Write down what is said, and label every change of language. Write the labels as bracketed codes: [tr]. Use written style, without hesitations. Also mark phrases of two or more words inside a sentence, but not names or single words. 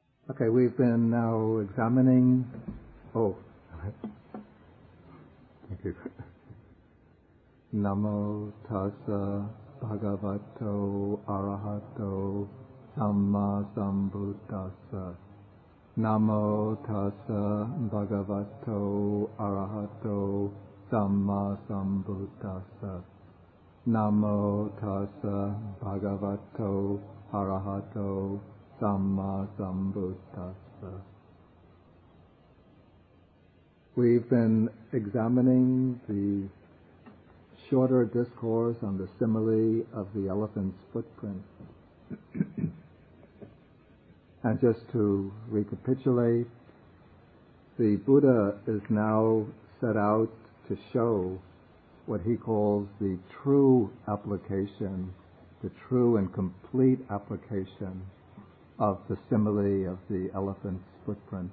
[en] Okay, we've been now examining. Oh, thank you. [pi] Namo tassa bhagavato arahato samma sambuddhassa. Namo tassa bhagavato arahato samma sambuddhassa. Namo tassa bhagavato arahato samma sambuddhassa. [en] We've been examining the shorter discourse on the simile of the elephant's footprint. And just to recapitulate, the Buddha is now set out to show what he calls the true application, the true and complete application of the simile of the elephant's footprint.